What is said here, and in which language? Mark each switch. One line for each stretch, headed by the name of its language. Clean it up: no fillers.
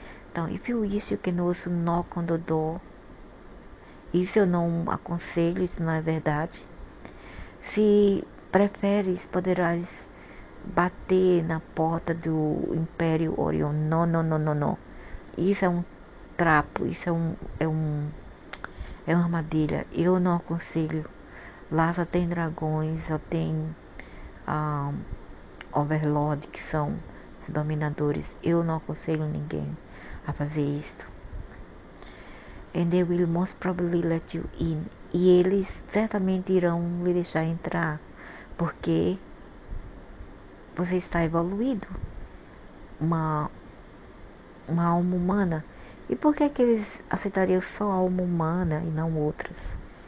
English: Então, if you wish, you can also knock on the door.
Portuguese: Isso eu não aconselho, isso não é verdade. Se preferes, poderás bater na porta do Império Orion. Não, não, não, não, não. Isso é um trapo, isso é uma armadilha. Eu não aconselho. Lá só tem dragões, só tem overlord, que são os dominadores. Eu não aconselho ninguém a fazer isto.
English: And they will most probably let you in.
Portuguese: E eles certamente irão lhe deixar entrar, porque você está evoluído, uma alma humana. E por que eles aceitariam só a alma humana e não outras?